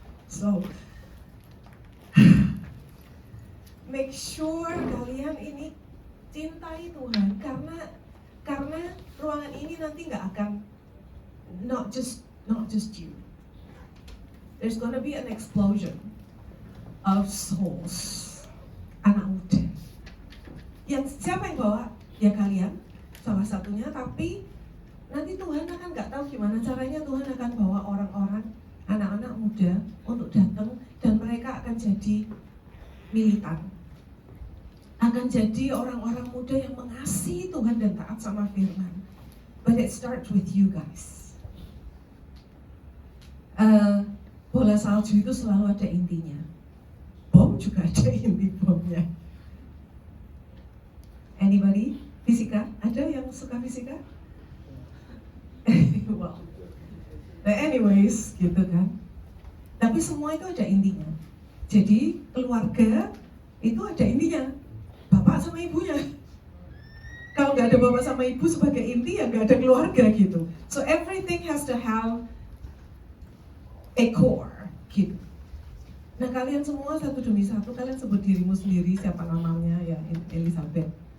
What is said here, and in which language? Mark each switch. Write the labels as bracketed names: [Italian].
[English] So, make sure [Indonesian] kalian ini cintai Tuhan karena ruangan ini nanti nggak akan [English] not just you. There's gonna be an explosion of souls. [Indonesian] Anak muda. Yang siapa yang bawa? Ya kalian, salah satunya. Tapi nanti Tuhan akan nggak tahu gimana caranya. Tuhan akan bawa orang-orang, anak-anak muda untuk datang, dan mereka akan jadi militan. Akan jadi orang-orang muda yang mengasihi Tuhan dan taat sama firman. [English] But it starts with you guys. [Indonesian] Bola salju itu selalu ada intinya. Bom juga ada inti bomnya. [English] Anybody? [Indonesian] Fisika? Ada yang suka fisika? [English] Well, anyways, [Indonesian] gitu kan. Tapi semua itu ada intinya. Jadi keluarga itu ada intinya. Bapak sama ibunya. Kalau nggak ada bapak sama ibu sebagai inti, ya nggak ada keluarga gitu. [English] So everything has to have a core [Indonesian] gitu. Nah kalian semua satu demi satu, kalian sebut dirimu sendiri, siapa namanya, ya Elizabeth.